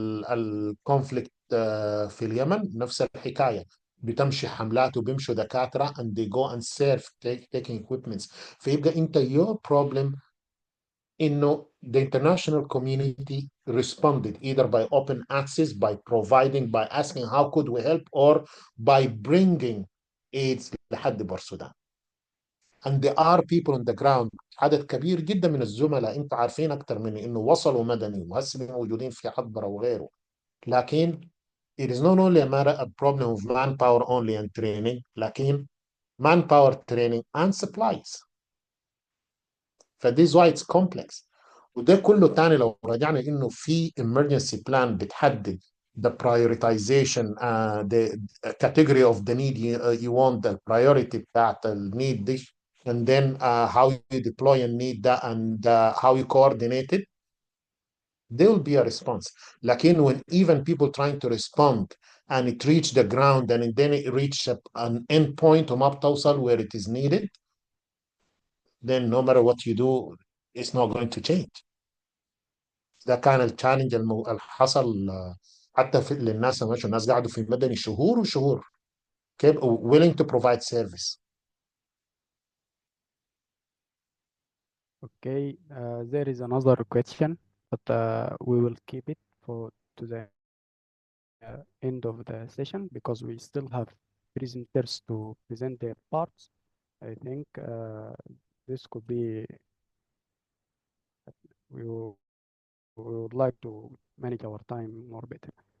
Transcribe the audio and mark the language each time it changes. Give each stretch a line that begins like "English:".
Arabic: الكونفليكت في اليمن نفس الحكاية، بتمشي حملات وبيمشوا دكاترة
English: and they go and serve taking equipments.
Arabic: فيبقى انت
English: your problem
Arabic: انه
English: the international community responded either by open access, by providing, by asking how could we help, or by bringing aids
Arabic: لحد بورسودان.
English: and there are people on the ground.
Arabic: عدد كبير جدا من الزملاء انت عارفين اكثر مني انه وصلوا مدني وهسه موجودين في حضبره وغيره. لكن
English: it is not only a matter of problem of manpower only and training، لكن manpower training and supplies.
Arabic: فدي
English: why it's complex.
Arabic: وده كله تاني لو رجعنا انه في
English: emergency plan
Arabic: بتحدد
English: the prioritization the category of the need you want the priority
Arabic: بتاعت النيد دي
English: and then how you deploy a need that and how you coordinate it, there will be a response.
Arabic: لكن
English: when even people trying to respond and it reach the ground and then it reach an end point
Arabic: وما بتوصل
English: where it is needed, then no matter what you do it's not going to change.
Arabic: ده كان التشالنج اللي حصل حتى في للناس اللي مشوا، الناس قعدوا في مدني شهور وشهور
English: willing to provide service. Okay, there is another question, but we will keep it for to the end of the session because we still have presenters to present their parts. I think this could be, we would like to manage our time more better.